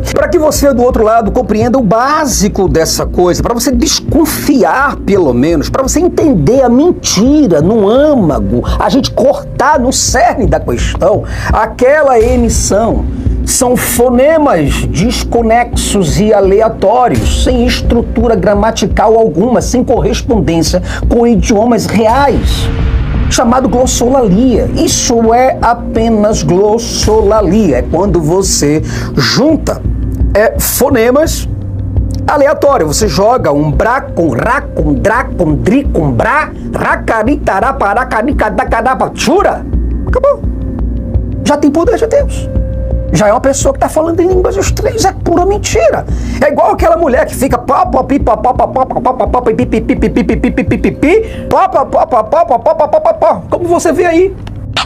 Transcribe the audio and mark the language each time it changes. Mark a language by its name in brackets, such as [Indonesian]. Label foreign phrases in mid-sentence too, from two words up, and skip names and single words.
[Portuguese] Para que você do outro lado compreenda o básico dessa coisa, para você desconfiar pelo menos, para você entender a mentira no âmago, a gente cortar no cerne da questão, aquela emissão são fonemas desconexos e aleatórios, sem estrutura gramatical alguma, sem correspondência com idiomas reais, chamado glossolalia. Isso é apenas glossolalia, é quando você junta fonemas aleatórios. Você joga um brá com rá com drá com dri com brá, racaritará paracaricadarapa, chura, acabou. Já tem poder de Deus. Já é uma pessoa que está falando em línguas estranhas, é pura mentira. É igual aquela mulher que fica como você vê aí.